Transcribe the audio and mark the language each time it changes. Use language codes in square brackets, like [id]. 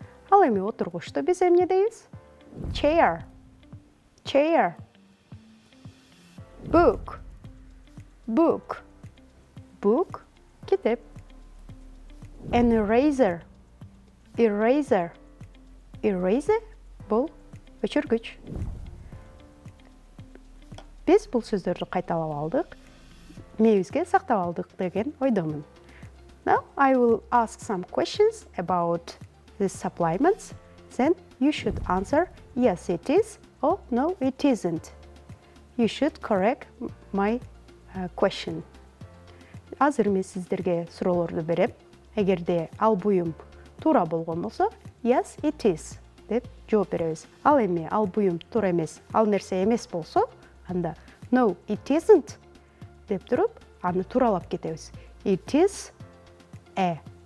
[ky] Ал эми отургучту биз эмне дейбиз? [en] Chair. Chair. Book. Book. Book. Китеп. An eraser. Eraser. [ky] Eraser бул өчүргүч. Биз бул сөздөрдү кайталап алдык, мээбизге сактап алдык деген ойдомун. [en] Now I will ask some questions about these supplements. Then you should answer yes it is or no it isn't. You should correct my question. [ky] Азыр мен сиздерге суроолорду берем. Эгерде ал буюм туура болгон болсо, [en] yes it is [ky] деп жооп беребиз. Ал эми ал буюм туура эмес, ал нерсе эмес болсо, анда [en] no it isn't [ky] деп туруп, аны тууралап кетебиз. [en] It is a.